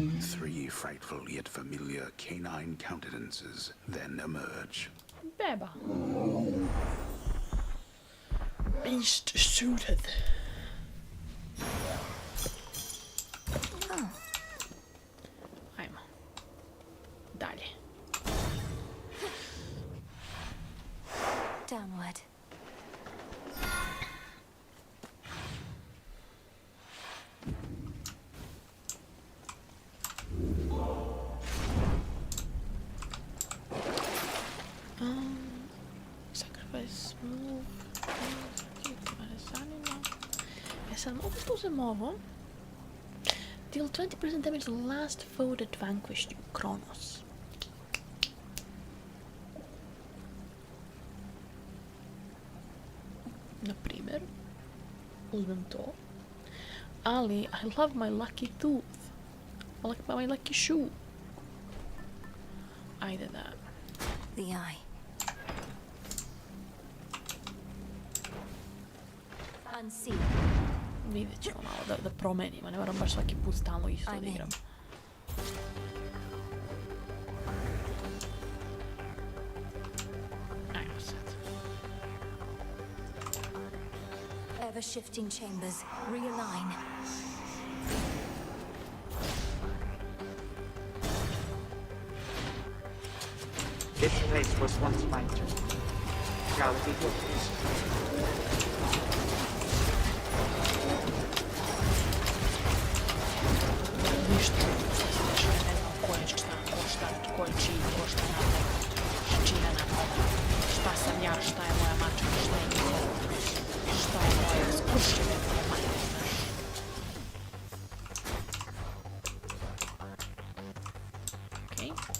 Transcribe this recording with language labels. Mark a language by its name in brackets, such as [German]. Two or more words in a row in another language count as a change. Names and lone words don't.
[English] 3 frightful yet familiar canine countenances then emerge. Beba. Beast suited. [Bosnian] Ajmo. Dalje. [English] Downward. Sacrifice move. [Bosnian] Sad mogu da uzem ovo. [English] Deal 20% damage to the last foe that vanquished you. [Bosnian] Kronos. Na primjer, uzmem to. [English] Ali, I love my lucky tooth. I like my lucky shoe. [Bosnian] Ajde da. [English] The eye. Unseen. [Bosnian] Vidjet ćemo malo da promenimo, ne moram baš svaki put stalno isto da igram. Ajmo sad. [English] Ever shifting chambers. Realign. This place was once mine too. Shall it be yours? [Bosnian] Ništa, što se dešava, ne znam ko je šta, ko je čiji, ko šta napada, čija napada, šta sam ja, šta je moja mačka, šta je njihovo, šta je moja skršćene moje majke, znaš. Okej.